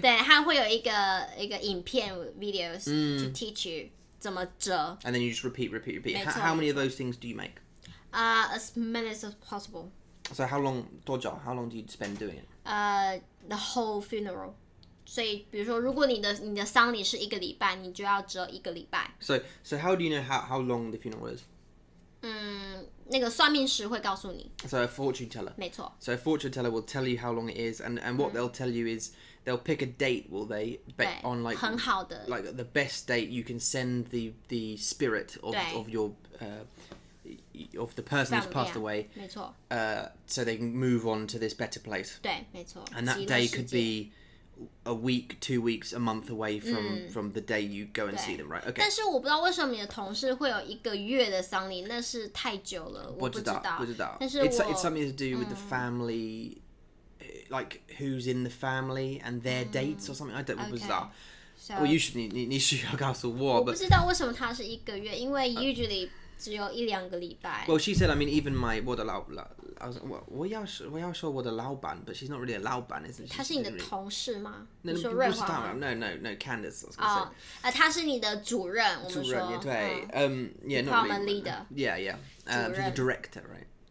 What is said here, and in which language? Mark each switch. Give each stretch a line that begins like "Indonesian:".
Chinese: 对，它会有一个影片
English: videos to teach you
Chinese: 怎么折。
English: And then you just repeat. How many of those things do you make? As many as possible. So how long do you spend doing it? The whole funeral.
Chinese: 所以，比如说，如果你的丧礼是1个礼拜，你就要折1个礼拜。
English: So how do you know how long the funeral is?
Chinese: 那个算命师会告诉你。
English: So a fortune teller.
Chinese: 没错。
English: So a fortune teller will tell you how long it is, and what they'll tell you is they'll pick a date, will they? On like
Chinese: 很好的
English: like the best date you can send the spirit of your of the person who's passed away,
Chinese: 没错
English: so they can move on to this better place.
Chinese: 对，没错。
English: And that day could be a week, 2 weeks, a month away from the day you go and see them, right? Okay.
Chinese: 但是我不知道为什么你的同事会有1个月的丧礼，那是太久了，我不知道。但是
English: it's something to do with the family, like who's in the family and their dates or something. I don't know.
Chinese: 不知道。
English: So,
Chinese: 你需要告诉我。我不知道为什么它是1个月，因为 usually 只有1-2个礼拜。
English: Well, she said, I mean, even my 我的老I was like,
Chinese: 我要说我的老板
English: but she's not really a 老板 isn't she?
Chinese: 他是你的同事吗？
English: No,
Chinese: 你说瑞华吗
English: no, Candice. I was gonna say.
Chinese: 他是你的主任，我们说。主任，对，
English: yeah, not department really. leader. Yeah. She's a director, right?